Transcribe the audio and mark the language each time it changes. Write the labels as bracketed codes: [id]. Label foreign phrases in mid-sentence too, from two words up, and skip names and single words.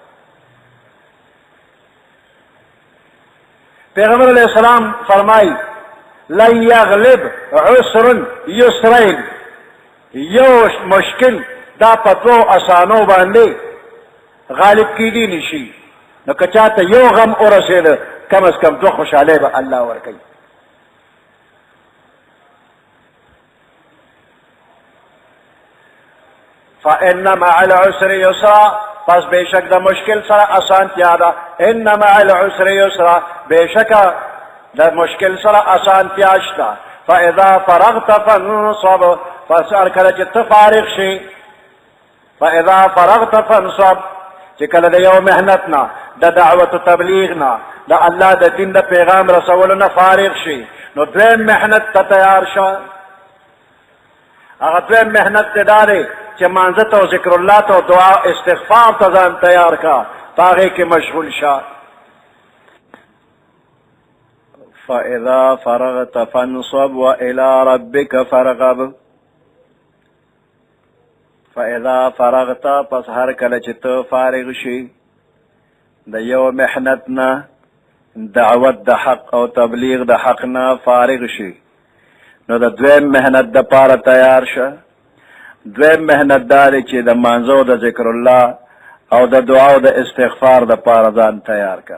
[ps] پیغمبر [ar] علیہ السلام [ps] فرمائی [ar] لن یغلب عسر یسرین، [ps] یو مشکل دا په دوو اسانو باندې غالب کیدی نشي. نو که چاته یو غم ورسېده کم از کم دو خوشحالی به الله ورکوي. [ar] فإن مع العسر يسرا، [ps] پس بیشک د مشکل سره آسانتیا ده. [ar] ان مع العسر یسرا، [ps] بیشک د مشکل سره آسانتیا شته. [ar] فاذا فرغت فانصب، [ps] پس هر کله چې ته فارغ شي، [ar] فاذا فرغت فانصب، [ps] چې کله د یو محنت نه، د دعوت و تبلیغ نه، د الله د دین د پیغام رسولو نه فارغ شي، نو دویم محنت ته تیار شه. هغه دویم محنت ته دا دی چې مانځه ته او [ar] ذکر الله [ps] ته او دعا استغفار ته ځان تیار کا، په هغې کې مشغول شه. [ar] فاذا فرغت فانصب والى ربك فارغب. فاذا فرغت، [ps] پس هر کله چې ته فارغ شي د یو محنت نه، دعوت د حق او تبلیغ د حق نه فارغ شي، نو د دویم محنت د پاره تیار شه. دویم محنت دا دی چې د مانځو د [ar] ذکر الله [ps] او د دعا او د استغفار د پاره ځان تیار کا.